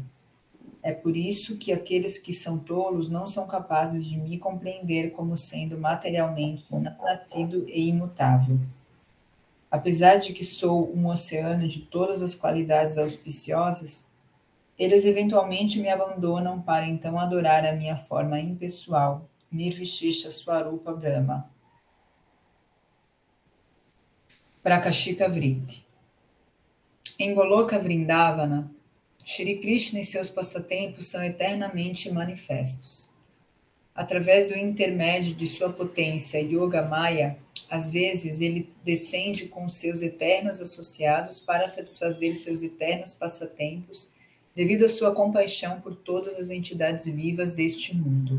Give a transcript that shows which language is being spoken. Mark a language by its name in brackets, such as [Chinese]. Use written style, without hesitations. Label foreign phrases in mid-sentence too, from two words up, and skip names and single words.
[Portuguese] É por isso que aqueles que são tolos não são capazes de me compreender como sendo materialmente não nascido e imutável. Apesar de que sou um oceano de todas as qualidades auspiciosas, eles eventualmente me abandonam para então adorar a minha forma impessoal, [Sanskrit] Nirvishisha Swarupa Brahma. Prakashika Vritti. [Portuguese] Em Goloka Vrindavana, Shri Krishna e seus passatempos são eternamente manifestos. Através do intermédio de sua potência Yoga Maya, às vezes ele descende com seus eternos associados para satisfazer seus eternos passatempos devido à sua compaixão por todas as entidades vivas deste mundo.